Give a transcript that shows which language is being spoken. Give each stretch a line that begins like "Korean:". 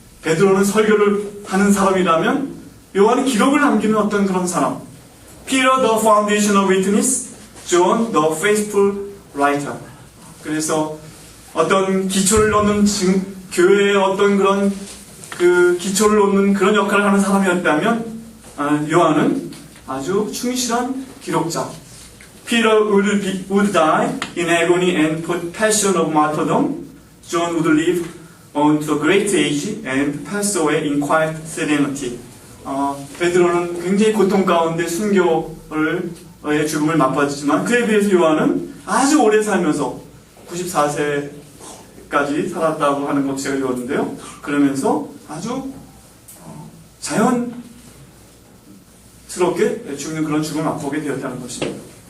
Korean: 베드로는 설교를 하는 사람이라면 요한은 기록을 남기는 어떤 그런 사람.
English: Peter the foundational witness, John the faithful writer.
Korean: 그래서 어떤 기초를 놓는 교회의 어떤 그런 그 기초를 놓는 그런 역할을 하는 사람이었다면 요한은 아주 충실한 기록자.
English: Peter would die in agony and put passion of martyrdom. John would live on to a great age and pass away in quiet serenity.
Korean: 베드로는 굉장히 고통 가운데 순교의 죽음을 맛봤지만 그에 비해서 요한은 아주 오래 살면서 94세까지 살았다고 하는 것 제가 읽었는데요. 그러면서 아주 자연스럽게 죽는 그런 죽음을 맛보게 되었다는 것입니다.